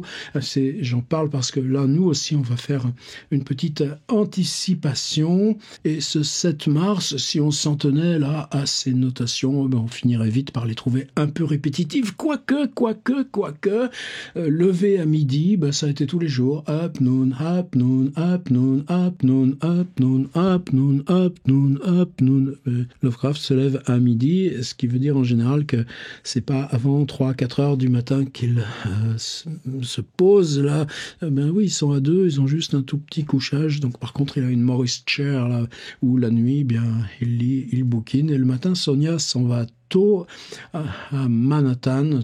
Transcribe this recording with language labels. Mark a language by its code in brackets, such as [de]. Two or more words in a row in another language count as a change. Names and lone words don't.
[fr] J'en parle parce que là, nous aussi, on va faire une petite anticipation. Et ce 7 mars, si on s'en tenait là à ces notations, on finirait vite par les trouver un peu répétitives, quoique, lever à midi, ça a été tous les jours, [en] up, noon, up, noon, up, noon, up, noon, up, noon, up, noon, up, noon, up, noon. [fr] Lovecraft se lève à midi, ce qui veut dire en général que c'est pas avant 3-4 heures du matin qu'il se pose là. Oui, ils sont à 2, ils ont juste un tout petit couchage, donc par contre il a une Morris Chair là, où la nuit, il lit, il bouquine, et le matin, Sonia s'en va tôt à Manhattan.